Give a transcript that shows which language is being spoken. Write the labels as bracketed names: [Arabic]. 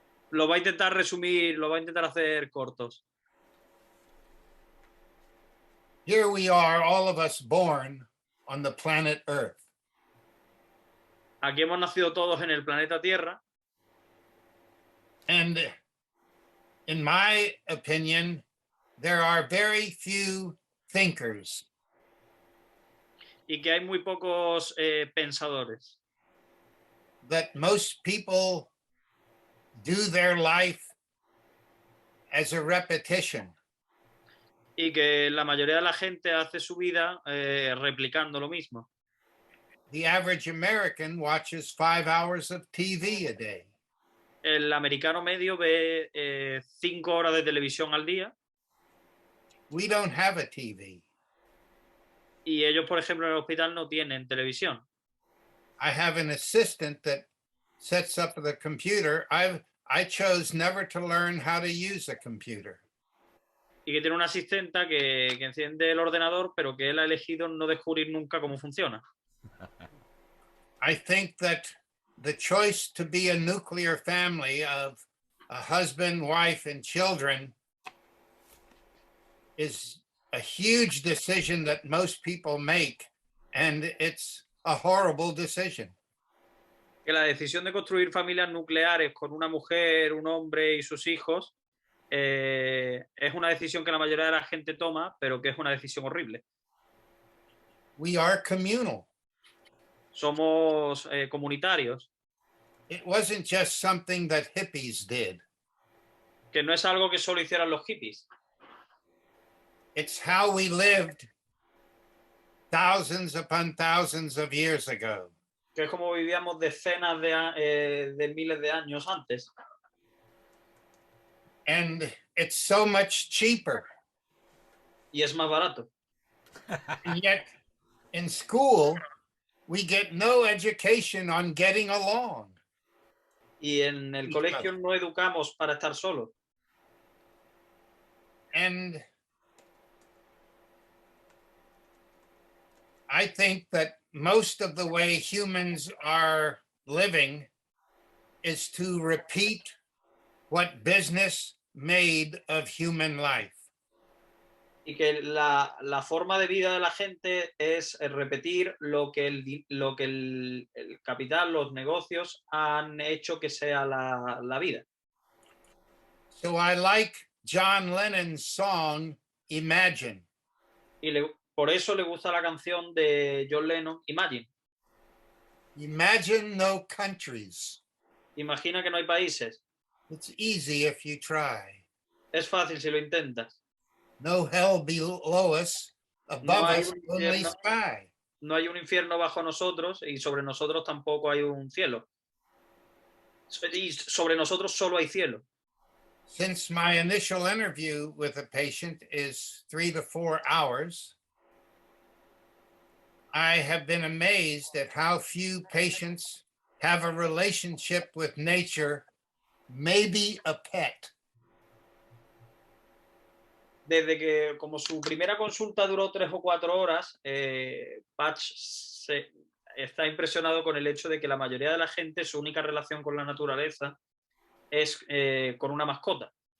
[Spanish] Lo va a intentar resumir, lo va a intentar hacer cortos. [English] Here we are, all of us born on the planet Earth. [Spanish] Aquí hemos nacido todos en el planeta Tierra. [English] And in my opinion, there are very few thinkers. [Spanish] Y que hay muy pocos pensadores. [English] That most people do their life as a repetition. [Spanish] Y que la mayoría de la gente hace su vida replicando lo mismo. [English] The average American watches 5 hours of TV a day. [Spanish] El americano medio ve 5 horas de televisión al día. [English] We don't have a TV. [Spanish] Y ellos, por ejemplo, en el hospital no tienen televisión. [English] I have an assistant that sets up the computer. I chose never to learn how to use a computer. [Spanish] Y que tiene una asistenta que enciende el ordenador, pero que él ha elegido no descubrir nunca cómo funciona. [English] I think that the choice to be a nuclear family of a husband, wife, and children is a huge decision that most people make, and it's a horrible decision. [Spanish] Que la decisión de construir familias nucleares con una mujer, un hombre y sus hijos es una decisión que la mayoría de la gente toma, pero que es una decisión horrible. [English] We are communal. [Spanish] Somos comunitarios. [English] It wasn't just something that hippies did. [Spanish] Que no es algo que solo hicieran los hippies. [English] It's how we lived thousands upon thousands of years ago. [Spanish] Que es como vivíamos decenas de miles de años antes. [English] And it's so much cheaper. [Spanish] Y es más barato. [English] And yet, in school, we get no education on getting along. [Spanish] Y en el colegio no educamos para estar solos. [English] And I think that most of the way humans are living is to repeat what business made of human life. [Spanish] Y que la forma de vida de la gente es repetir lo que el capital, los negocios han hecho que sea la vida. [English] So I like John Lennon's song, Imagine. [Spanish] Y por eso le gusta la canción de John Lennon, Imagine. [English] Imagine no countries. [Spanish] Imagina que no hay países. [English] It's easy if you try. [Spanish] Es fácil si lo intentas. [English] No hell below us, above [Spanish] hay [English] us [Spanish] un [English] only [Spanish] infierno. [English] sky. [Spanish] No hay un infierno bajo nosotros y sobre nosotros tampoco hay un cielo. Y sobre nosotros solo hay cielo. [English] Since my initial interview with a patient is 3 to 4 hours, I have been amazed at how few patients have a relationship with nature, maybe a pet. [Spanish] Desde que, como su primera consulta duró 3 o 4 horas, Patch está impresionado con el hecho de que la mayoría de la gente, su única relación con la naturaleza es con una mascota.